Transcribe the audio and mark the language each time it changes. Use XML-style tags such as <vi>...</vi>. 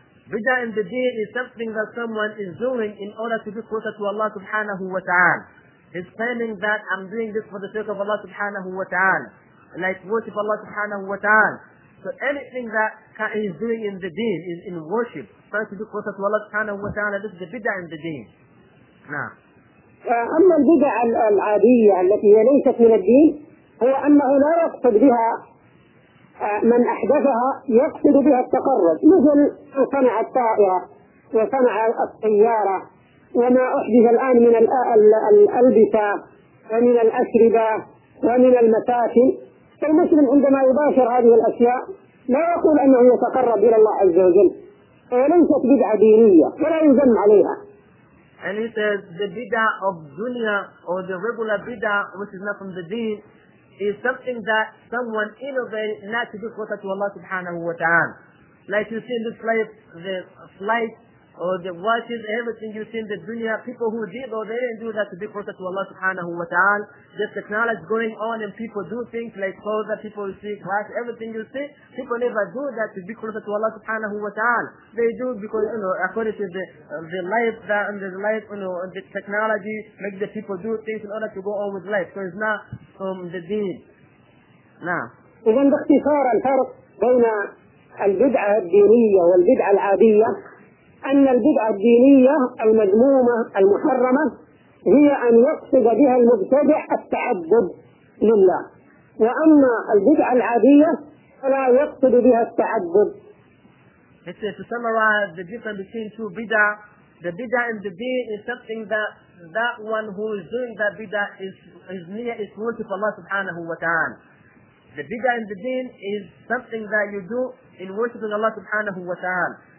<en>Bid'ah in the deen is something that someone is doing in order to be closer to Allah subhanahu wa ta'ala. He's claiming that I'm doing this for the sake of Allah subhanahu wa ta'ala, like worship Allah subhanahu wa ta'ala. So anything that he's doing in the deen is in worship, trying to be closer to Allah subhanahu wa ta'ala. This is the bid'ah in the deen. Nah.</en> <ar>أما البدع العادية التي هي ليست من الدين هو أنه لا يقصد بها من أحدثها يقصد بها التقرب، مثل صنع الطائرة وصنع السيارة وما أحدث الآن من الألبسة ومن الأشربة ومن المفاتن. فالمسلم عندما يباشر هذه الأشياء لا يقول أنه يتقرب إلى الله عز وجل، وليست بدعة دينية ولا يذم عليها.</ar> <en>And he says the bid'ah of dunya or the regular bid'ah, which is not from the deen, is something that someone innovated not to be closer to Allah subhanahu wa ta'ala. Like you see in this life, the flight or the watches, everything you see in the dunya, people who did or they didn't do that to be closer to Allah subhanahu wa ta'ala. The technology going on and people do things like clothes that people see, glass, everything you see, people never do that to be closer to Allah subhanahu wa ta'ala. They do because, you know, according to the life that and the life, you know, the technology make the people do things in order to go on with life. So it's not from the deen. Now.</en> <ar>إذن باختصار الفرق بين البدعة الدينية والبدعة العادية أن البدعة الدينية المذمومة المحرمة هي أن يقصد بها المبتدع التعبد لله، وأما البدعة العادية فلا يقصد بها التعبد.</ar> <en>To summarize the difference between two bid'ah, the bid'ah in the deen is something that one who is doing that bid'ah is near is worship Allah subhanahu wa ta'ala. The bid'ah in the deen is something that you do in worshiping Allah subhanahu wa ta'ala.</en>